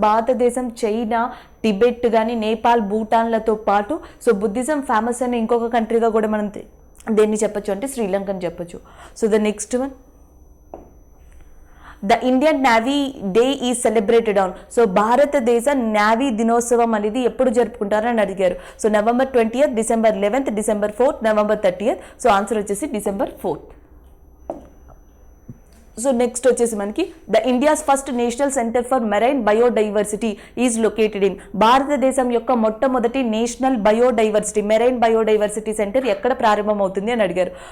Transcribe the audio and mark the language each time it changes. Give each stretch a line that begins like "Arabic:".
Telugu: భారతదేశం, China, Tibet కానీ, నేపాల్, భూటాన్లతో పాటు సో బుద్ధిజం ఫేమస్ అని ఇంకొక కంట్రీగా కూడా మనం దేన్ని చెప్పొచ్చు అంటే శ్రీలంక అని చెప్పొచ్చు.
English: So the next one, the Indian navy day is celebrated on?
Telugu: So భారతదేశ నేవీ దినోత్సవం అనేది ఎప్పుడు జరుపుకుంటారని అడిగారు.
English: So November 20th, December 11th, December 4th, November 30th. So answer వచ్చేసి December 4th. So next వచ్చేసి మనకి the India's first national centre for marine biodiversity is located in?
Telugu: భారతదేశం యొక్క మొట్టమొదటి national biodiversity marine biodiversity centre ఎక్కడ ప్రారంభమవుతుంది అని అడిగారు.